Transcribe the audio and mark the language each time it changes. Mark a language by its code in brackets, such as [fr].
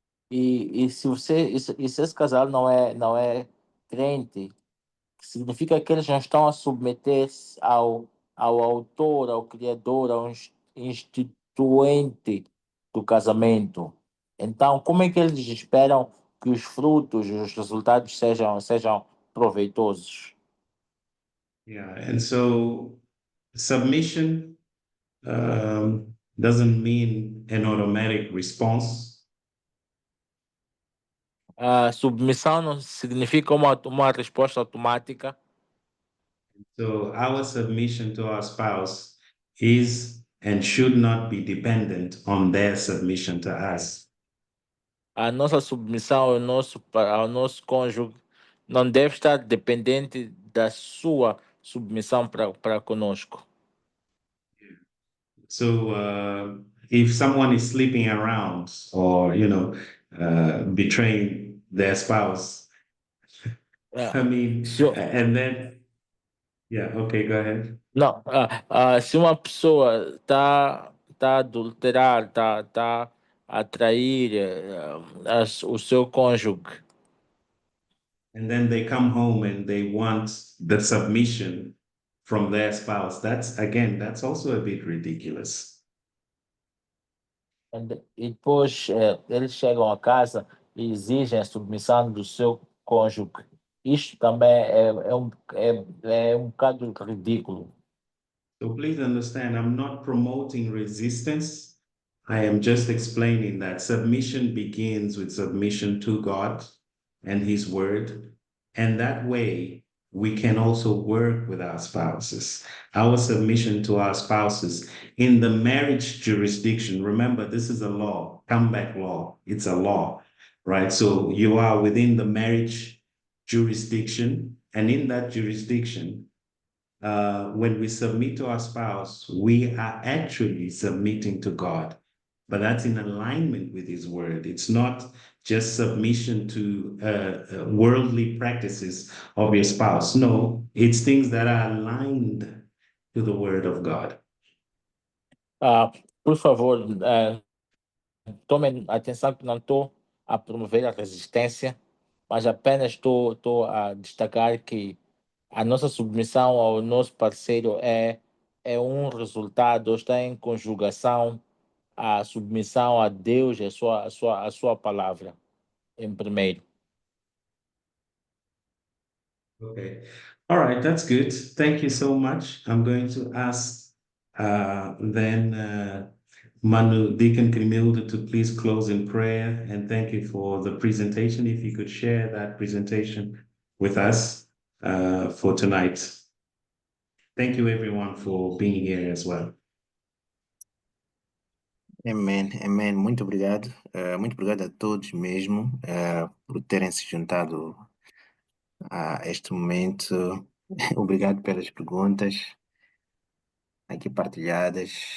[pt] E se esse casal não é crente, significa que eles não estão a submeter-se ao autor, ao criador, ao instituinte do casamento. Então, como é que eles esperam que os frutos, os resultados sejam proveitosos? [en] Yeah, and so submission doesn't mean an automatic response. [pt] A submissão não significa uma resposta automática. [en] So our submission to our spouse is and should not be dependent on their submission to us. [pt] A nossa submissão ao nosso cônjuge não deve estar dependente da sua submissão para conosco. [en] So if someone is sleeping around or betraying their spouse, I mean, and then okay, go ahead. [pt] Não, se uma pessoa tá a adulterar, tá a trair o seu cônjuge, [en] And then they come home and they want the submission from their spouse. That's also a bit ridiculous. [pt] e depois eles chegam a casa e exigem a submissão do seu cônjuge. Isto também é um bocado ridículo. [en] So please understand, I'm not promoting resistance. I am just explaining that submission begins with submission to God and His Word. And that way, we can also work with our spouses. Our submission to our spouses in the marriage jurisdiction, remember, this is a law, comeback law. It's a law, right? So you are within the marriage jurisdiction, and in that jurisdiction, when we submit to our spouse, we are actually submitting to God, but that's in alignment with His Word. It's not just submission to worldly practices of your spouse. No, it's things that are aligned to the Word of God. [pt] Por favor, tomem atenção que não estou a promover a resistência, mas apenas estou a destacar que a nossa submissão ao nosso parceiro é um resultado, está em conjugação a submissão a Deus e a sua palavra, em primeiro. [en] Okay. All right, that's good. Thank you so much. I'm going to ask Then Manu, Deacon Grimilde, to please close in prayer, and thank you for the presentation. If you could share that presentation with us for tonight. Thank you everyone for being here as well. [pt] Amém, amém. Muito obrigado. Muito obrigado a todos mesmo por terem se juntado a este momento. Obrigado pelas perguntas aqui partilhadas.